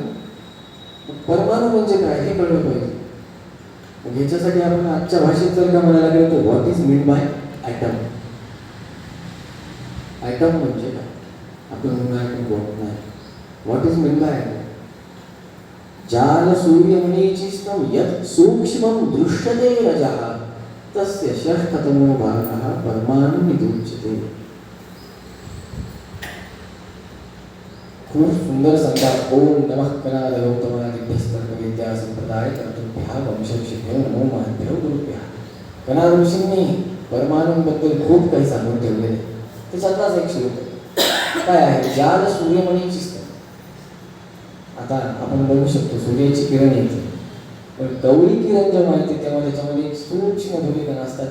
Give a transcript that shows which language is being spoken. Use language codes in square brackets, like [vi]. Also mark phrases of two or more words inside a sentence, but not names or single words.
[mr] परमाणु म्हणजे काय हे कळलं पाहिजे। याच्यासाठी आपण आजच्या भाषेत जर का म्हणायला गेलो तर [en] what is mean by atom. [mr] ॲटम म्हणजे काय? आपण म्हणणार [en] what is mean by atom? [sa] जाल सूर्यमणीचिष्टं यत् सूक्ष्मं दृश्यते रजः तस्य षष्ठतमो भागः परमाणुमित्युच्यते। [mr] खूप सुंदर सांगतात। [sa] ओम नमः कनाद गौतमादिभ्यस्तर्कविद्या संप्रदाय कर्तृभ्यः वंशऋषिभ्यो नमो महद्भ्यो गुरुभ्यः। [mr] कनाद ऋषींनी परमाणूंबद्दल खूप काही सांगून ठेवलेले। त्याच्यातलाच एक श्लोक काय आहे? [sa] जाल सूर्यमणीचिष्टं। [mr] आता आपण बघू शकतो सूर्याची किरण येते, पण कवळी किरण जेव्हा येते तेव्हा त्याच्यामध्ये सूक्ष्म धूलिकणा असतात।